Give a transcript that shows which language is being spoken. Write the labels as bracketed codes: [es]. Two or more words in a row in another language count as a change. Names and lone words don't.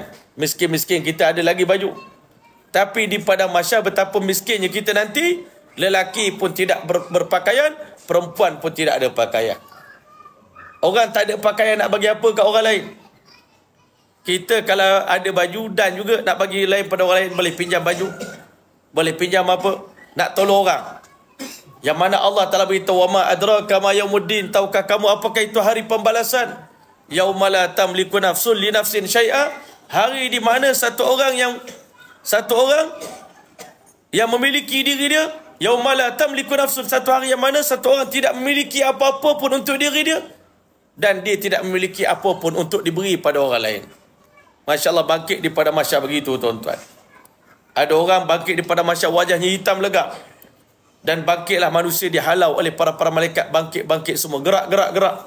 [ms] Miskin-miskin kita ada lagi baju. Tapi di padang mahsyar betapa miskinnya kita nanti, lelaki pun tidak berpakaian, perempuan pun tidak ada pakaian. Orang tak ada pakaian nak bagi apa kat orang lain. Kita kalau ada baju dan juga nak bagi lain pada orang lain, boleh pinjam baju, boleh pinjam apa, nak tolong orang. Yang mana Allah telah beritahu, [ar] وما أدراك ما يوم الدين, [ms] tahukah kamu apakah itu hari pembalasan? [ar] يوم لا تملك نفس لنفس شيئا, [ms] hari di mana satu orang yang memiliki diri dia, [ar] يوم لا تملك نفس, [ms] satu hari yang mana satu orang tidak memiliki apa-apa pun untuk diri dia, dan dia tidak memiliki apa pun untuk diberi pada orang lain. [ar] ما شاء الله, [ms] bangkit di padang mahsyar begitu tuan-tuan. Ada orang bangkit di padang mahsyar wajahnya hitam legap. Dan bangkitlah manusia dihalau oleh para malaikat, bangkit semua, gerak.